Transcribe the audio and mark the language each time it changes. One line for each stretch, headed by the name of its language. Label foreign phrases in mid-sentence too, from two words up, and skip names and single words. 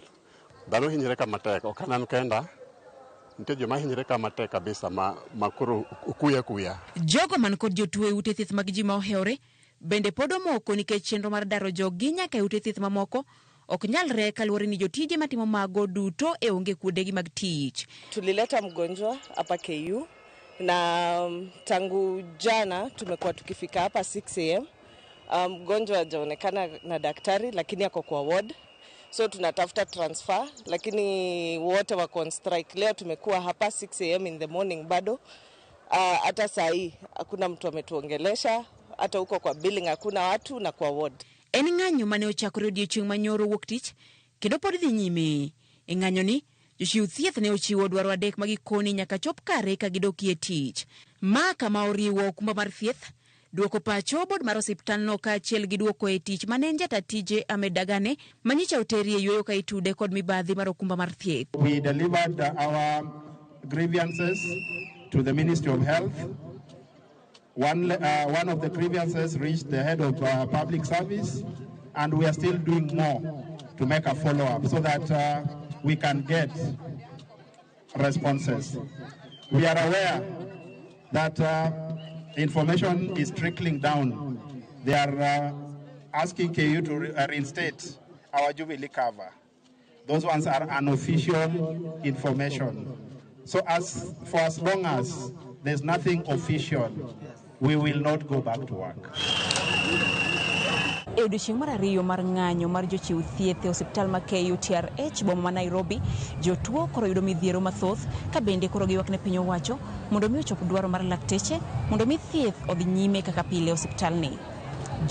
Luo (Kenya and Tanzania): Dhano hinyre kama tek ok anan kenda nitie joma hinyre kama tek kabisa ma koro kuya. Jogo man kod jotuo e ute thieth mag ji ma ohewre bende pod omoko nikech chenro mar daro jogi nyaka e ute thieth mamoko ok nyalre kaluwore ni jotije matimo mago duto e onge kuodegi mag tich.
Swahili: Tulileta mgonjwa hapa KU na tangu jana tumekuwa tukifika hapa 6 am. Mgonjwa hajaonekana na daktari lakini ako kwa ward. So tunatafuta transfer lakini wote wako
English: on strike.
Swahili: Leo tumekuwa hapa 6 am
English: in the morning
Swahili: bado. Hata saa hii hakuna mtu ametuongelesha, hata huko kwa billing hakuna watu na kwa ward. En ng'anyo mane ochakore odiechieng' manyoro wuok tich kendo pod dhi nyime. E ng'anyo ni jochiw thieth ne ochiwo dwaro adek magikoni nyaka chop kare ka gidokie tich. Ma kama oriwo okumba mar thieth, duoko pacho board mar osiptalno kaachiel gi duoko e tich mane jata tije Amedagane manyicha oteri e yueyo ka itude kod mibadhi mar okumba mar thieth.
English: We delivered our grievances to the Ministry of Health. One of the grievances reached the head of public service, and we are still doing more to make a follow-up so that we can get responses. We are aware that information is trickling down. They are asking KU to reinstate our Jubilee cover. Those ones are unofficial information. So for as long as there's nothing official, we will not go back to work.
Luo (Kenya and Tanzania): E odiechieng' mar ariyo mar ng'anyo mar jochiw thieth e osiptal ma KUTRRH boma ma Nairobi, jotuo koro yudo midhiero mathoth ka bende koro giywak ne piny owacho mondo mi ochop dwaro mar lakteche mondo mi thieth odhi nyime kaka pile osiptalni.